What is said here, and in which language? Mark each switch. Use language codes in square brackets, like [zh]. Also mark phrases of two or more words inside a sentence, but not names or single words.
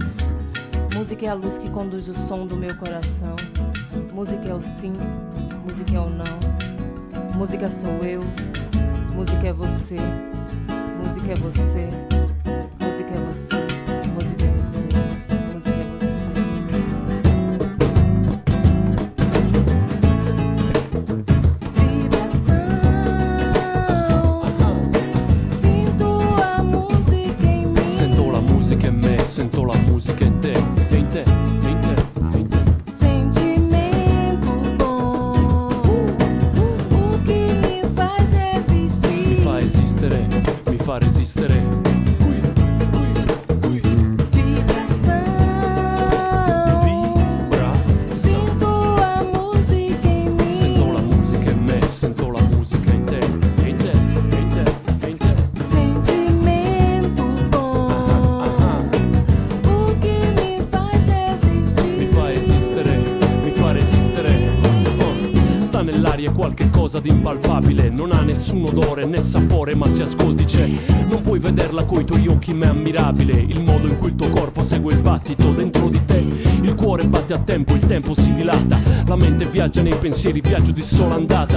[pt] Música é a luz que conduz o som do meu coração. Música é o sim, música é o não. Música sou eu, música é você. Música é você, música é você, música é você, música é você. [it] Sento la musica in te, e in te, e in te, e in te. [pt] Sentimento bom, o que me faz resistir. [it] Mi fa esistere, mi fa resistere. Qui, qui, qui. [pt] Vibração, Vibração. sinto a música em mim. [it] Sento la musica in me, sento la musica in te, e in te, e in te, e in te. [pt] Sentimento bom, o que me faz resistir. [it] Mi fa esistere, mi fa resistere. Sta nell'aria qualche cosa di impalpabile, non ha nessun odore né sapore, ma si ascolti c'è. Non puoi vederla coi tuoi occhi ma è ammirabile il modo in cui il tuo corpo segue il battito dentro di te. Il cuore batte a tempo, il tempo si dilata, la mente viaggia nei pensieri, viaggio di sola andata.